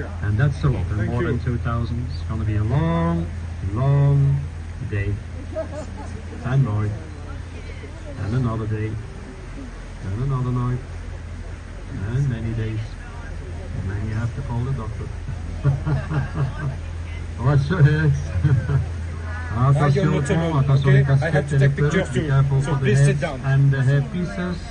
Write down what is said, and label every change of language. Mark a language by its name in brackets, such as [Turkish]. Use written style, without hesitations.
[English] And that's a lot, and more than 2,000. It's going to be a long, long day. And night. And another day. And another night. And many days. And then you have to call the doctor. Watch your heads. [French] Attention au pont, attention les casquettes et les perruques. [English] Be careful for the heads and the headpieces.